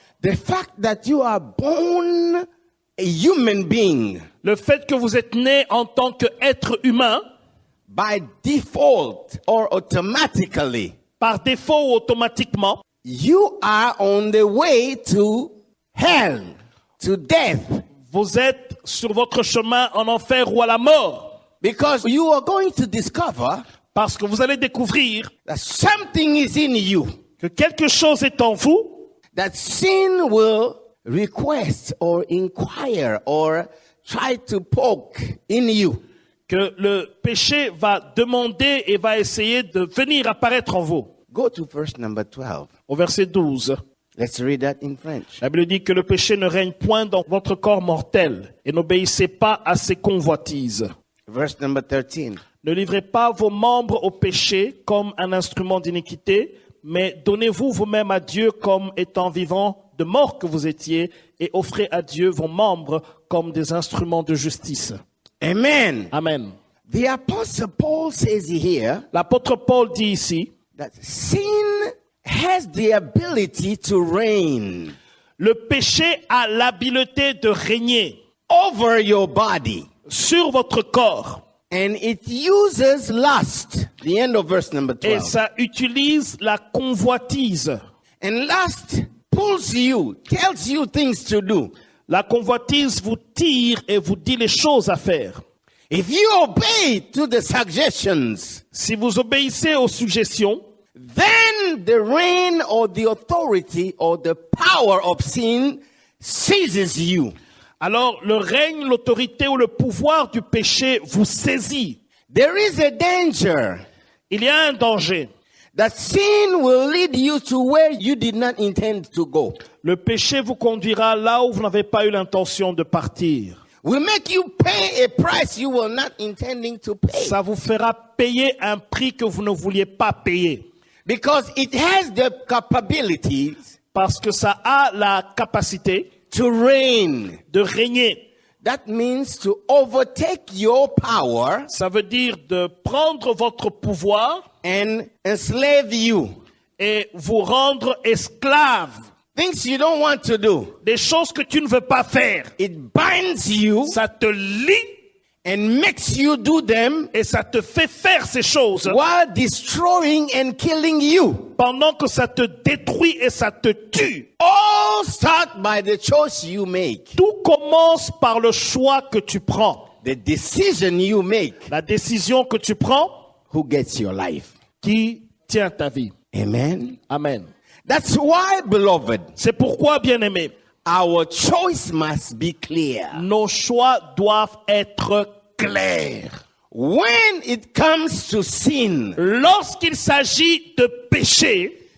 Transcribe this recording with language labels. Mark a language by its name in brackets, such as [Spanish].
[English] the fact that you are born a human being [French] le fait que vous êtes né en tant qu'être humain, [English] by default or automatically, [French] par défaut ou automatiquement, [English] you are on the way to hell, to death, [French] vous êtes sur votre chemin en enfer ou à la mort. [English] because you are going to discover [French] Parce que vous allez découvrir [English] that something is in you [French] que quelque chose est en vous [English] that sin will request or inquire or try to poke in you. [French] que le péché va demander et va essayer de venir apparaître en vous. [English] Go to verse number 12. [French] Au verset 12, [English] Let's read that in French. [French] la Bible dit que le péché ne règne point dans votre corps mortel et n'obéissez pas à ses convoitises. [English] Verse number 13. [French] Ne livrez pas vos membres au péché comme un instrument d'iniquité, mais donnez-vous vous-même à Dieu comme étant vivant de mort que vous étiez et offrez à Dieu vos membres comme des instruments de justice. Amen. Amen. [English] The Apostle Paul says here [French] L'apôtre Paul dit ici, [English] that sin has the ability to reign [French] le péché a l'habileté de régner [English] over your body. [French] sur votre corps [English] And it uses lust. The end of verse number [French] et [English] 12. [French] ça utilise la convoitise. [English] And lust pulls you, tells you things to do. [French] La convoitise vous tire et vous dit les choses à faire. [English] If you obey to the suggestions, [French] Si vous obéissez aux suggestions, [English] then the reign or the authority or the power of sin seizes you. [French] alors le règne, l'autorité ou le pouvoir du péché vous saisit. [English] There is a danger [French] Il y a un danger. [English] that sin will lead you to where you did not intend to go. [French] Le péché vous conduira là où vous n'avez pas eu l'intention de partir. [English] Will make you pay a price you were not intending to pay. [French] Ça vous fera payer un prix que vous ne vouliez pas payer. [English] Because it has the capabilities [French] Parce que ça a la capacité [English] to reign. [French] de régner. [English] That means to overtake your power [French] Ça veut dire de prendre votre pouvoir [English] and enslave you. [French] et vous rendre esclave. [English] things you don't want to do. [French] des choses que tu ne veux pas faire. [English] It binds you [French] Ça te lie [English] and makes you do them [French] et ça te fait faire ces choses [English] while destroying and killing you. [French] pendant que ça te détruit et ça te tue. [English] All start by the choice you make, [French] Tout commence par le choix que tu prends. [English] the decision you make, [French] La décision que tu prends [English] who gets your life. [French] qui tient ta vie. Amen. Amen. [English] That's why, beloved, [French] C'est pourquoi, bien-aimés, [English] our choice must be clear. [French] nos choix doivent être clairs. [English] When it comes to sin, [French] Lorsqu'il s'agit de péché,